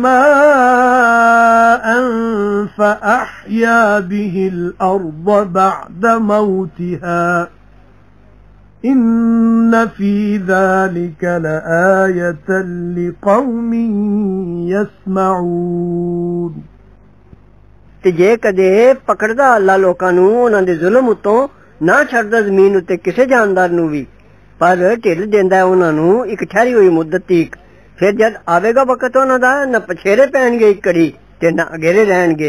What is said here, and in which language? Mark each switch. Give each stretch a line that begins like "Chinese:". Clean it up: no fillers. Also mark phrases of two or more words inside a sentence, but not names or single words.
Arabic: ماء فأحيا به الأرض بعد موتها إن في ذلك لآية لقوم يسمعون
Punjabi: تے جے کدے پکڑدا اللہ لوکاں نوں انہاں دے ظلم اتوں نہ چھڈدا زمین اتے کسے جاندار نوں بھی پر ڈھل دیندا ہے انہاں نوں اک ٹھہری ہوئی مدت تک. فیر جد آویگا وقت انہاں دا نہ پچھیرے پینگے اک کڑی تے نہ اگیرے رہنگے.